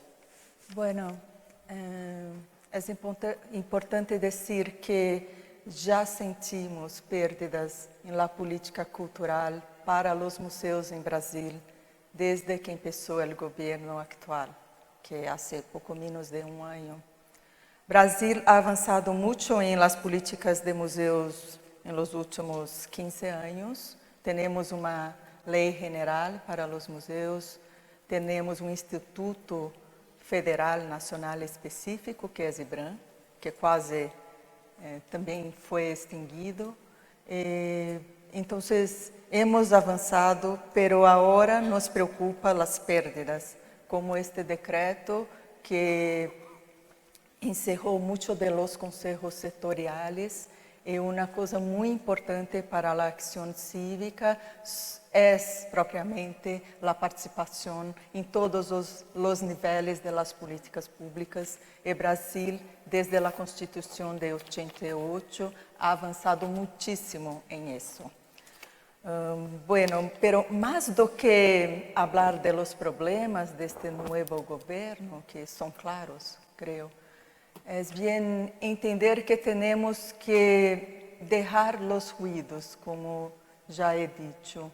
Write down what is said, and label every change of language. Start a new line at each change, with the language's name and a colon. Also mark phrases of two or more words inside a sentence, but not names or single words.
Spanish: Bueno, es importante decir que ya sentimos pérdidas en la política cultural para los museos en Brasil desde que empezó el gobierno actual, que hace poco menos de un año.
Portuguese: Brasil ha avançado muito em
Spanish: las políticas
Portuguese: de museus em
Spanish: los últimos
Portuguese: 15 anos. Temos uma lei general para os museus, temos um instituto federal nacional específico, que é o IBRAM, que quase também foi extinguido. Então, hemos avançado, pero agora nos preocupa as perdas, como este decreto que encerrou muitos
Spanish: de los consejos sectoriales.
Portuguese: E uma coisa muito importante para a ação cívica é propriamente a participação em todos os níveis das políticas públicas. E Brasil, desde a Constituição de 88, ha avançado muitíssimo em isso.
Spanish: Bueno, pero más do que hablar de los problemas de este nuevo gobierno, que son claros, creo, es bien entender que tenemos que dejar los ruidos, como ya he dicho.